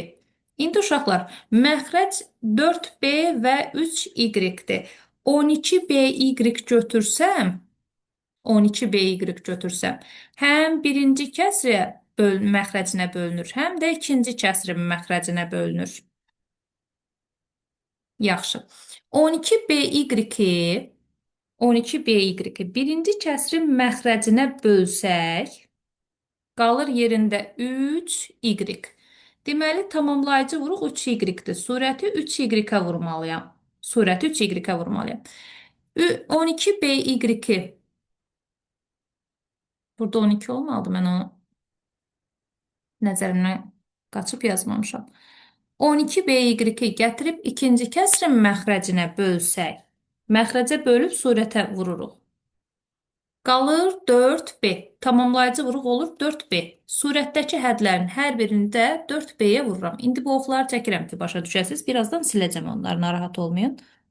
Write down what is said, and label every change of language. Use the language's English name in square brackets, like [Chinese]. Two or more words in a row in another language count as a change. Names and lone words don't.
[Azerbaijani] İndi uşaqlar, məxrəc 4B və 3Y-dir. 12BY götürsəm, 12BY götürsəm, həm birinci kəsrə məxrəcinə bölünür, həm də ikinci kəsrin məxrəcinə bölünür. Yaxşı. 12BY-i birinci kəsrin məxrəcinə bölsək, qalır yerində 3Y. Deməli, tamamlayıcı vuruq 3Y-dir. Surəti 3Y-ə vurmalıyam. Surəti 3Y-ə vurmalıyam. 12BY. Burada 12 olmalıdır. Mən onu nəzərimdən qaçıb yazmamışam. 12BY-i gətirib ikinci kəsrin məxrəcinə bölsək, məxrəcə bölüb surətə vururuq. Qalır 4B. Tamamlayıcı vuruq olur 4B. Surətdəki hədlərin hər birini də 4B-yə vururam. İndi bu oxları çəkirəm ki, başa düşəsiniz. Birazdan siləcəm onları, narahat olmayın.